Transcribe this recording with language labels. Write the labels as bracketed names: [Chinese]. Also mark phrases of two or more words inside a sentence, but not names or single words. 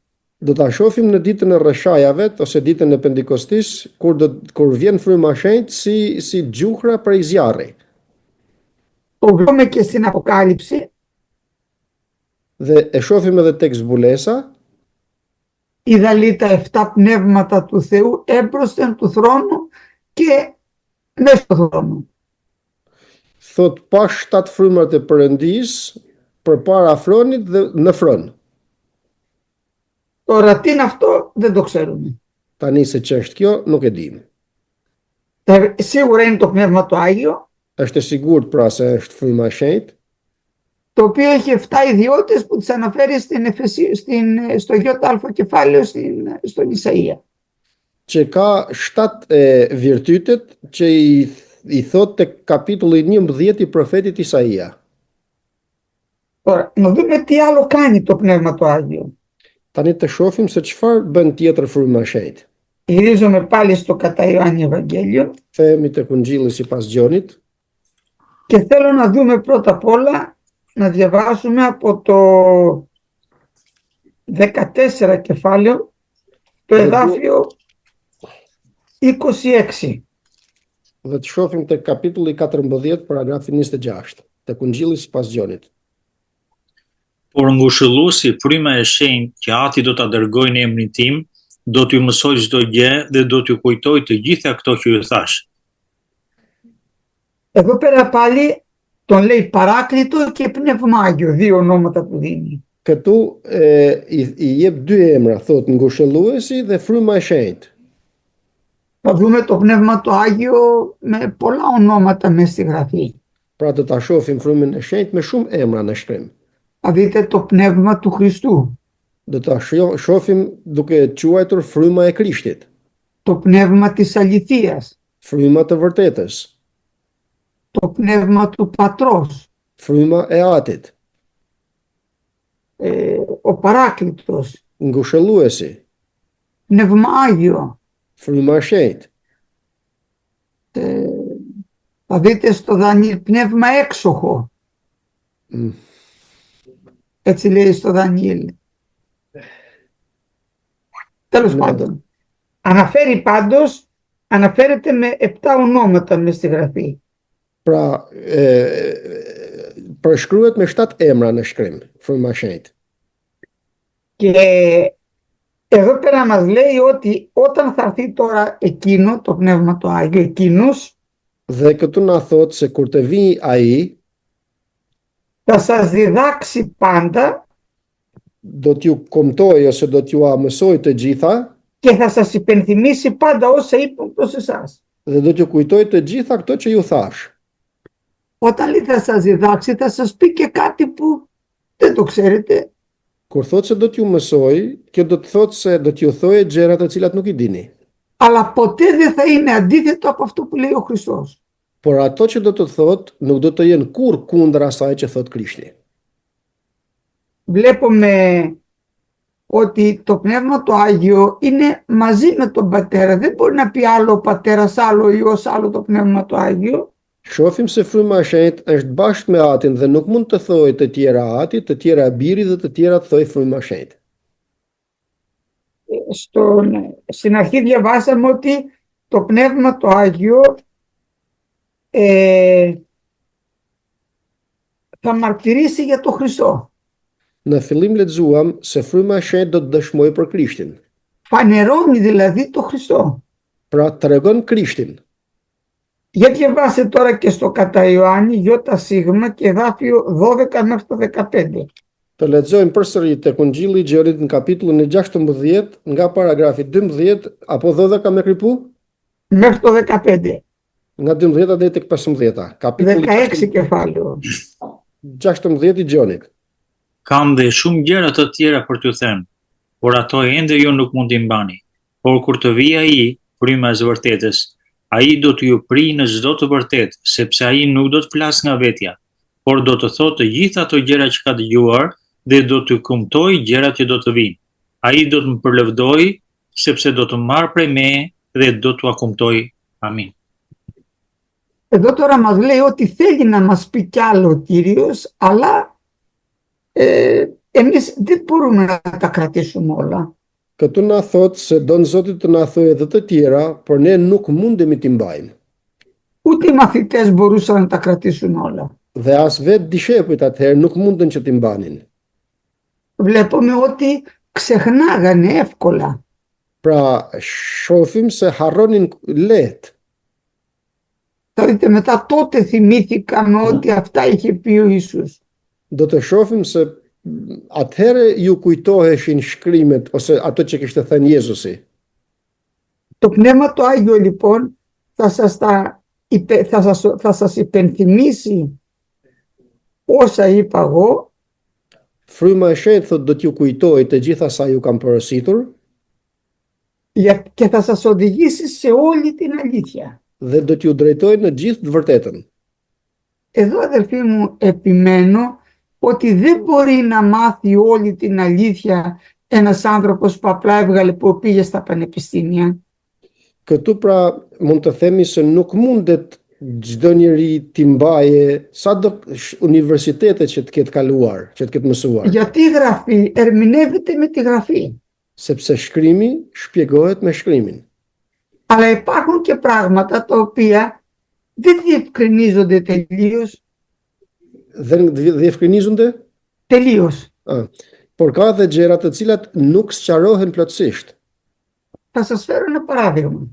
[Albanian] Do ta shohim në ditën e rreshajave ose ditën e Pentekostis kur vjen fryma e shenjtë si gjuhra prej zjarri. [Greek] Το βλέπουμε και στην Αποκάλυψη. [Albanian] Dhe e shohim edhe tek zbulesa, [Greek] Είδαλη τα 7 πνεύματα του Θεού έμπροσθεν του θρόνου και μέσα στο θρόνο. [Albanian] thot pa 7 frymrat e Perëndis përpara fronit dhe në fron. [Greek] Τώρα τι είναι αυτό δεν το ξέρουμε. [Albanian] Tani se ç'është kjo nuk e dim. [Greek] Σίγουρα είναι το Πνεύμα το Άγιο, [Albanian] Është e sigurt pra se është fryma e shenjtë, [Greek] το οποίο έχει 7 ιδιότητες που τις αναφέρει στο ΙΑ κεφάλαιο στον Ισαΐα. [Albanian] që ka 7 virtytet që i thot tek kapitulli 11 i profetit Isaia. [Greek] Τώρα, να δούμε τι άλλο κάνει το Πνεύμα το Άγιο. [Albanian] Tani të shohim se çfarë bën tjetër fryma e shenjtë. [Greek] Γυρίζομαι πάλι στο κατά Ιωάννη Ευαγγέλιο [Albanian] Themi tek Ungjilli sipas Gjonit [Greek] και θέλω να δούμε πρώτα απ' όλα, να διαβάσουμε από το 14 κεφάλαιο, το εδάφιο 26. [Albanian] dhe të shohim tek kapitulli 14, paragrafi 26, tek Ungjilli sipas Gjonit. Por ngushëlluesi, fryma e shenjtë që Ati do ta dërgojë në emrin tim, do t'ju mësoj çdo gjë dhe do t'ju kujtoj të gjitha këto që ju thash. [Greek] Εδώ πέρα πάλι τον λέει Παράκλητο και Πνεύμα Άγιο, δύο ονόματα που δίνει. [Albanian] Këtu i jep dy emra, thot ngushëlluesi dhe fryma e shenjtë. [Greek] Θα δούμε το Πνεύμα το Άγιο με πολλά ονόματα μέσα στη Γραφή. [Albanian] Pra të ta shohim frymën e shenjtë me shumë emra në shkrim. [Greek] Θα δείτε το Πνεύμα του Χριστού, [Albanian] Do ta shohim duke quajtur fryma e Krishtit, [Greek] το Πνεύμα της Αληθείας, [Albanian] fryma të vërtetës, [Greek] το Πνεύμα του Πατρός, [Albanian] fryma e Atit, [Greek] ο Παράκλητος, [Albanian] ngushëlluesi, [Greek] Πνεύμα Άγιο. [Albanian] fryma e shenjtë. [Greek] Θα δείτε στο Δανιήλ πνεύμα έξοχο. Έτσι λέει στο Δανιήλ. Τέλος πάντων. Αναφέρεται με 7 ονόματα μες στη Γραφή. [Albanian] Pra, përshkruhet me 7 emra në shkrim, fryma e shenjtë. [Greek] Και εδώ πέρα μας λέει ότι όταν θα έρθει τώρα εκείνο, το Πνεύμα το Άγιο, εκείνος, [Albanian] Dhe këtu na thot se kur të vijë ai, [Greek] θα σας διδάξει πάντα [Albanian] do t'ju komtoj ose do t'ju mësoj të gjitha [Greek] και θα σας υπενθυμίσει πάντα όσα είπαν προς εσάς. [Albanian] dhe do t'ju kujtoj të gjitha këto që ju thash. [Greek] Όταν λέει θα σας διδάξει, θα σας πει και κάτι που δεν το ξέρετε. [Albanian] Kur thot se do t'ju mësoj, kjo do të thot se do t'ju thojë gjëra të cilat nuk i dini. [Greek] Αλλά ποτέ δεν θα είναι αντίθετο από αυτό που λέει ο Χριστός. [Albanian] Por ato që do të thot nuk do të jenë kurrë kundër asaj që thot Krishti. [Greek] Βλέπουμε ότι το Πνεύμα το Άγιο είναι μαζί με τον Πατέρα. Δεν μπορεί να πει άλλο ο Πατέρας, άλλο ο Υιός, άλλο το Πνεύμα το Άγιο. [Albanian] Shohim se fryma e shenjtë është bashkë me Atin dhe nuk mund të thojë të tjera Ati, të tjera Biri dhe të tjera të thojë fryma e shenjtë. [Greek] Στην αρχή διαβάσαμε ότι το Πνεύμα το Άγιο θα μαρτυρήσει για τον Χριστό. [Albanian] Në fillim lexuam se fryma e shenjtë do të dëshmojë për Krishtin. [Greek] Φανερώνει δηλαδή τον Χριστό. [Albanian] Pra tregon Krishtin. [Greek] Για διαβάστε τώρα και στο κατά Ιωάννη Ιώτα Σίγμα και εδάφιο 12 μέχρι το 15. [Albanian] Të lexojmë përsëri tek Ungjilli i Gjonit në kapitullin e 16 nga paragrafi 12 apo 12 me kripu? [Greek] Μέχρι το 15. [Albanian] Nga 12 deri tek 15. Kapitulli [Greek] 16 κεφάλαιο. [Albanian] 16 i Gjonit. Kam dhe shumë gjëra të tjera për t'ju thënë, por ato ende ju nuk mund t'i mbani. Por kur të vijë ai, fryma e së vërtetës, ai do t'ju prijë në çdo të vërtetë, sepse ai nuk do të flasë nga vetja, por do të thotë të gjitha ato gjëra që ka dëgjuar dhe do t'ju kumtoj gjërat që do të vinë. Ai do të më përlëvdoj, sepse do të marrë prej meje dhe do t'u kumtoj. Amin. [Greek] Εδώ τώρα μας λέει ότι θέλει να μας πει κι άλλο ο Κύριος, αλλά εμείς δεν μπορούμε να τα κρατήσουμε όλα. [Albanian] Këtu na thot se don Zoti të na thojë edhe të tjera, por ne nuk mundemi t'i mbajmë. [Greek] Ούτε οι μαθητές μπορούσαν να τα κρατήσουν όλα. [Albanian] Dhe as vetë dishepujt atëherë nuk mundën që t'i mbanin. [Greek] Βλέπουμε ότι ξεχνάγανε εύκολα. [Albanian] Pra, shohim se harronin lehtë. [Greek] Θα δείτε μετά τότε θυμήθηκαν ότι αυτά είχε πει ο Ιησούς. [Albanian] Do të shohim se atëherë ju kujtoheshin shkrimet ose ato që kishte thënë Jezusi. [Greek] Το Πνεύμα το Άγιο λοιπόν θα σας υπενθυμίσει όσα είπα εγώ. [Albanian] Fryma e shenjtë thot do t'ju kujtojë të gjitha sa ju kam porositur [Greek] και θα σας οδηγήσει σε όλη την αλήθεια. [Albanian] dhe do t'ju drejtojë në gjithë të vërtetën. [Greek] Εδώ αδελφοί μου επιμένω ότι δεν μπορεί να μάθει όλη την αλήθεια ένας άνθρωπος που απλά έβγαλε που πήγε στα πανεπιστήμια. [Albanian] Këtu pra mund të themi se nuk mundet çdo njeri t'i mbaje sado universitetet që të ketë kaluar, që të ketë mësuar. [Greek] Γιατί η Γραφή ερμηνεύεται με τη Γραφή. [Albanian] Sepse shkrimi shpjegohet me shkrimin. [Greek] Αλλά υπάρχουν και πράγματα τα οποία δεν διευκρινίζονται τελείως. Δεν διευκρινίζονται? Τελείως. [Albanian] Por ka dhe gjëra të cilat nuk sqarohen plotësisht. [Greek] Θα σας φέρω ένα παράδειγμα.